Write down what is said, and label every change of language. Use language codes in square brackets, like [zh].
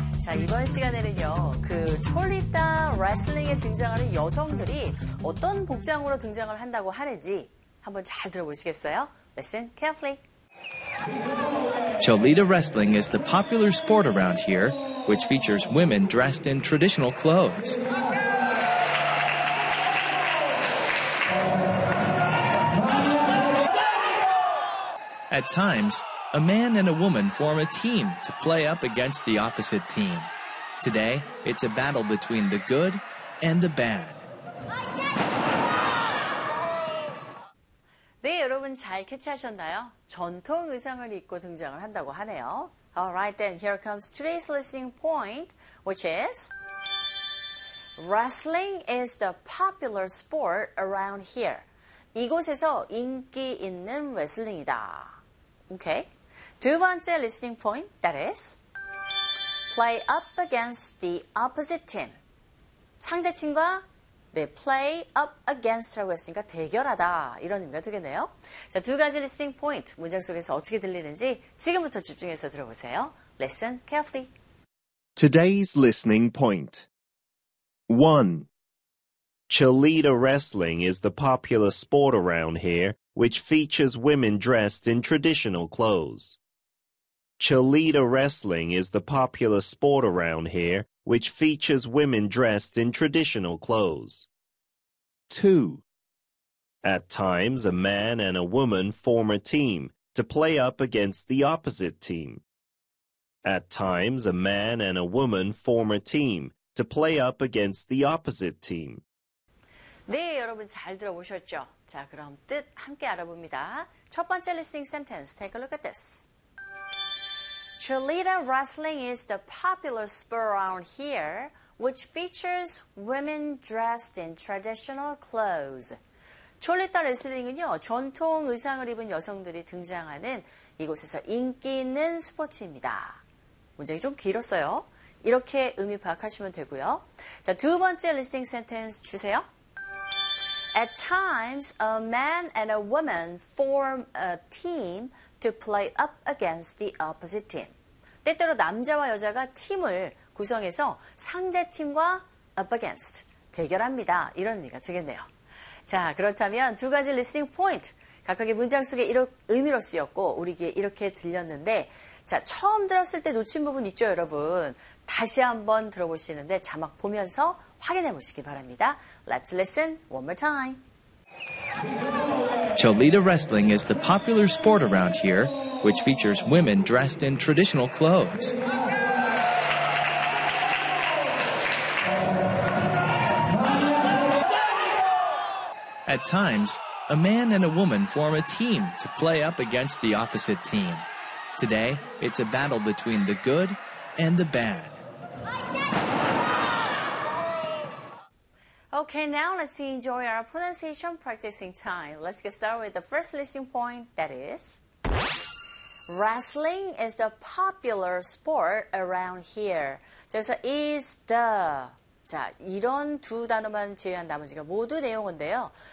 [ko] 자, 이번 시간에는요, 그 촐리따 레슬링에 등장하는 여성들이 어떤 복장으로 등장을 한다고 하는지 한번 잘 들어보시겠어요? [en] Listen carefully. Cholita wrestling is the popular sport around here, which features women dressed in traditional clothes. At times, a man and a woman form a team to play up against the opposite team. Today, it's a battle between the good and the bad. [ko] 네, 여러분 잘 캐치하셨나요? 전통 의상을 입고 등장을 한다고 하네요. [en] Alright then, here comes today's listening point, which is Wrestling is the popular sport around here. [ko] 이곳에서 인기 있는 레슬링이다. [en] Okay. [ko] 두 번째 [en] listening point, that is Play up against the opposite team. [ko] 상대 팀과 네, [en] play up against [ko] 라고 했으니까 대결하다 이런 의미가 되겠네요. 자, 두 가지 listening point 문장 속에서 어떻게 들리는지 지금부터 집중해서 들어보세요. [en] Listen carefully. Today's listening point. 1. Cholita wrestling is the popular sport around here, which features women dressed in traditional clothes. Cholita wrestling is the popular sport around here, which features women dressed in traditional clothes. 2. At times, a man and a woman form a team to play up against the opposite team. At times, a man and a woman form a team to play up against the opposite team. [ko] 네, 여러분 잘 들어보셨죠? 자, 그럼 뜻 함께 알아봅니다. 첫 번째 [en] listening sentence, take a look at this. Cholita wrestling is the popular sport around here, which features women dressed in traditional clothes. [ko] Cholita wrestling은요, 전통 의상을 입은 여성들이 등장하는 이곳에서 인기 있는 스포츠입니다. 문장이 좀 길었어요. 이렇게 의미 파악하시면 되고요. 자, 두 번째 listening sentence 주세요. [en] At times, a man and a woman form a team to play up against the opposite team. [ko] 때때로 남자와 여자가 팀을 구성해서 상대 팀과 [en] up against, [ko] 대결합니다. 이런 의미가 되겠네요. 자, 그렇다면 두 가지 listening point, 각각의 문장 속에 의미로 쓰였고 우리에게 이렇게 들렸는데 자, 처음 들었을 때 놓친 부분 있죠, 여러분? 다시 한번 들어보시는데 자막 보면서 확인해 보시기 바랍니다. [en] Let's listen one more time. Cholita wrestling is the popular sport around here, which features women dressed in traditional clothes. At times, a man and a woman form a team to play up against the opposite team. Today, it's a battle between the good and the bad. Okay, now let's enjoy our pronunciation practicing time. Let's get started with the first listening point, that is, wrestling is the popular sport around here. [ko] 자, 여기서 [en] is the. [ko] 자, 이런 두 단어만 제외한 나머지가 모두 내용인데요.